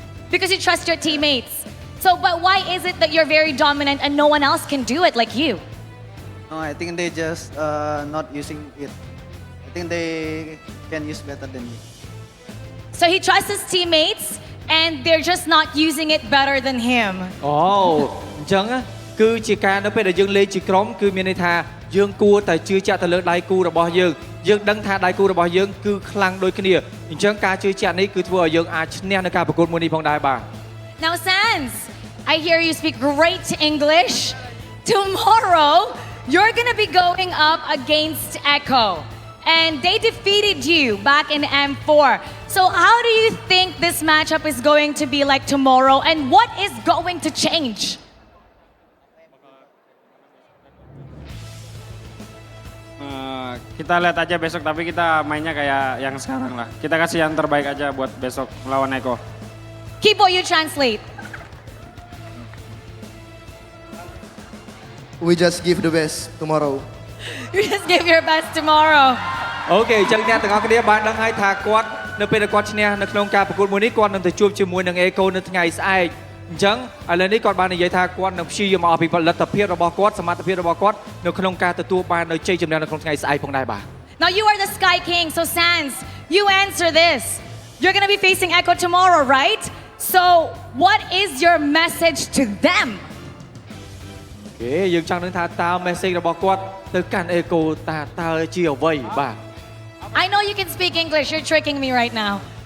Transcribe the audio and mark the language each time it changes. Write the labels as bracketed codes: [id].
[en] Because you trust your teammates. So, but why is it that you're very dominant and no one else can do it like you? No, I think they just not using it. I think they can use better than me. So he trusts his teammates and they're just not using it better than him. [km] អូអញ្ចឹងគឺជាការនៅពេលដែលយើងលេងជាក្រុមគឺមានន័យថាយើងគួរតែជឿជាក់ទៅលើដៃគូរបស់យើងដឹងថាដៃគូរបស់យើងគឺខ្លាំងដូចគ្នាអញ្ចឹងការជឿជាក់នេះគឺធ្វើឲ្យយើងអាចឈ្នះនៅការប្រកួតមួយនេះផងដែរបាទ [en] Now Sans, I hear you speak great English. Tomorrow, you're gonna be going up against Echo. And they defeated you back in M4. So how do you think this matchup is going to be like tomorrow? And what is going to change? [id] Kita lihat aja besok, tapi kita mainnya kayak yang sekarang lah. Kita kasih yang terbaik aja buat besok melawan Eko. [en] Kipo, you translate. We just give the best tomorrow. You just give your best tomorrow. [km] អូខេអញ្ចឹងអ្នកទាំងអស់គ្នាបានដឹងហើយថាគាត់នៅពេលដែលគាត់ឈ្នះនៅក្នុងការប្រកួតមួយនេះគាត់នឹងទៅជួបជាមួយនឹង Echo នៅថ្ងៃស្អែកអញ្ចឹងឥឡូវនេះគាត់បាននិយាយថាគាត់នឹងព្យាយាមឲ្យពីផលិតភាពរបស់គាត់សមត្ថភាពរបស់គាត់នៅក្នុងការទទួលបាននៅជ័យជំនះនៅក្នុងថ្ងៃស្អែកផងដែរបាទ [en] Now you are the Sky King, so Sans, you answer this. You're going to be facing Echo tomorrow, right? So what is your message to them? [km] អូខេយើងចង់ដឹងថាតើ message របស់គាត់ទៅកាន់ Echo តើជាអ្វីបាទ [en] I know you can speak English. You're tricking me right now.